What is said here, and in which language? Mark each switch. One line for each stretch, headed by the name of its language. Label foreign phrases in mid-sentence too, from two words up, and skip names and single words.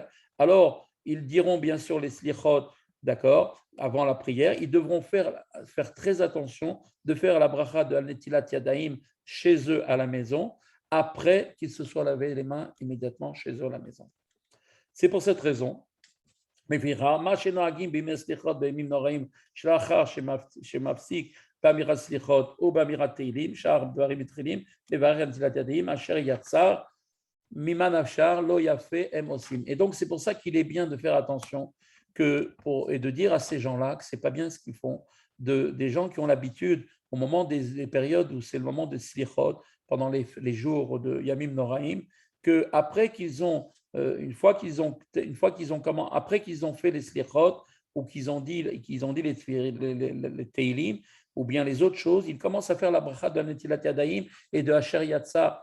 French: Alors, ils diront bien sûr les slichot, d'accord, avant la prière, ils devront faire très attention de faire la bracha de
Hebrew: על נטילת ידיים
French: chez eux à la maison, après qu'ils se soient lavé les mains immédiatement chez eux à la maison. C'est pour cette raison,
Hebrew: באמירת סליחות או באמירת תהילים, שאר דברים מתחילים לברך על נטילת ידיים, אשר יצר ממה נפשר לא יפה הם עושים.
French: Et donc c'est pour ça qu'il est bien de faire attention et de dire à ces gens-là que ce n'est pas bien ce qu'ils font, des gens qui ont l'habitude, au moment des périodes où c'est le moment des slichot, pendant les jours de
Hebrew: ימים נוראים,
French: qu'après après qu'ils ont fait les slichot, ou qu'ils ont dit les teilim, ou bien les autres choses, ils commencent à faire la bracha de
Hebrew: נטילת ידיים
French: et de
Hebrew: אשר יצר.